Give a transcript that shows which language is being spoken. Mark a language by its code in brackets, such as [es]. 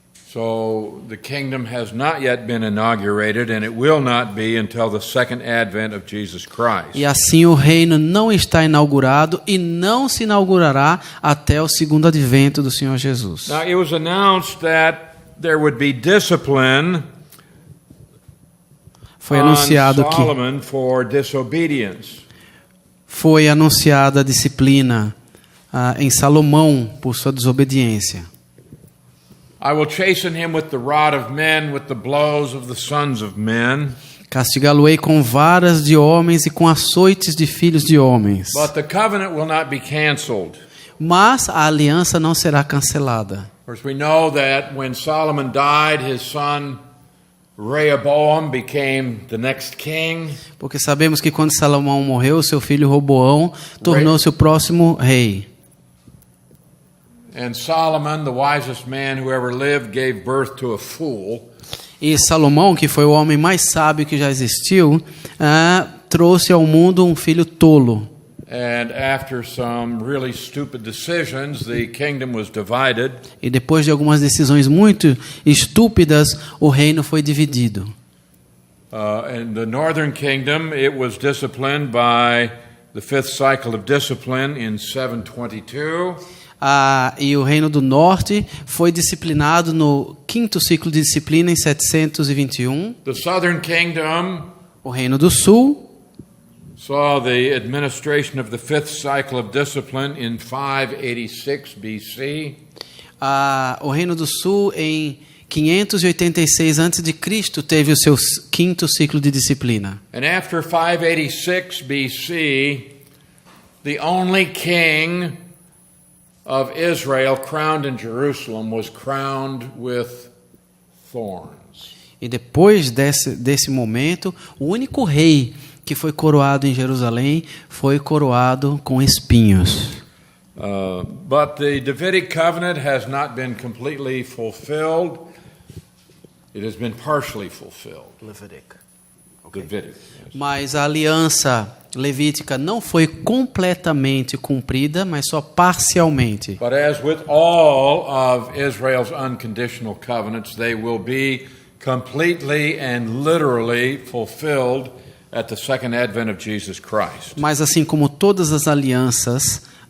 [en] So the kingdom has not yet been inaugurated, and it will not be until the second advent of Jesus Christ. [pt] E assim o reino não está inaugurado e não se inaugurará até o segundo advento do Senhor Jesus. [en] Now, it was announced that there would be discipline [pt] Foi [en] on [pt] anunciado que [en] Solomon for disobedience. [pt] foi anunciada a disciplina em Salomão por sua desobediência. [en] I will chasten him with the rod of men, with the blows of the sons of men. [pt] Castigá-lo-ei com varas de homens e com açoites de filhos de homens. [en] But the covenant will not be canceled. [pt] Mas a aliança não será cancelada. [en] Of course, we know that when Solomon died, his son Rehoboam became the next king. [pt] Porque sabemos que quando Salomão morreu, seu filho Roboão tornou-se o próximo rei. [en] And Solomon, the wisest man who ever lived, gave birth to a fool. [pt] E Salomão, que foi o homem mais sábio que já existiu, trouxe ao mundo um filho tolo. [en] And after some really stupid decisions, the kingdom was divided. [pt] E depois de algumas decisões muito estúpidas, o reino foi dividido. [en] In the northern kingdom, it was disciplined by the fifth cycle of discipline in 722. [pt] E o reino do norte foi disciplinado no quinto ciclo de disciplina em 721. [en] The southern kingdom [pt] O reino do sul [en] saw the administration of the fifth cycle of discipline in 586 BC. [pt] O reino do sul em 586 a.C. teve o seu quinto ciclo de disciplina. [en] And after 586 BC, the only king of Israel crowned in Jerusalem was crowned with thorns. [pt] E depois desse momento, o único rei que foi coroado em Jerusalém foi coroado com espinhos. [en] But the Davidic covenant has not been completely fulfilled. It has been partially fulfilled. Davidic. Yes. [pt] Mas a aliança levítica não foi completamente cumprida, mas só parcialmente. [en] But as with all of Israel's unconditional covenants, they will be completely and literally fulfilled at the second advent of Jesus Christ. [pt] Mas assim como todas as alianças,